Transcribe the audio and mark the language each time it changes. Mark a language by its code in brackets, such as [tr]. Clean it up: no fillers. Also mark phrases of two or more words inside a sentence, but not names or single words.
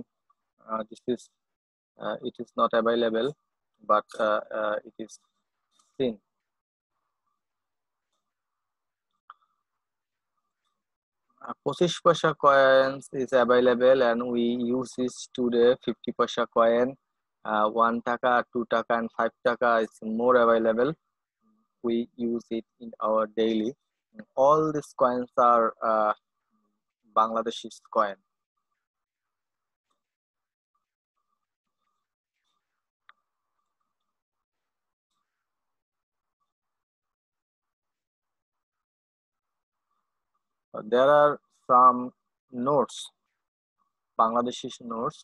[en] This is it is not available, but it is seen. 25 paisa coins is available, and we use this today. 50 paisa coin, 1 taka, 2 taka, and 5 taka is more available. We use it in our daily. All these coins are Bangladeshi coin. There are some notes, Bangladeshi notes.